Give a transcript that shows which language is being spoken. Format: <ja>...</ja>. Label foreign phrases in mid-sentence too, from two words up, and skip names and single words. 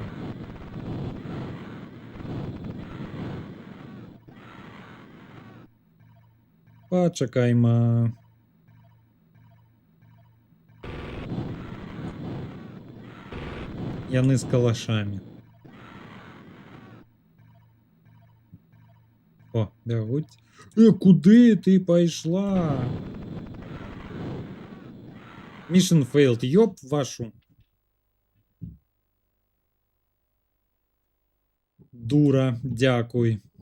<be>Пачакайма. Яны з калашамі. О, бягуць. Куды ты пайшла?</be> <en>Mission failed,</en> <ru>ёб вашу.</ru> <be>Дура, дякуй.</be>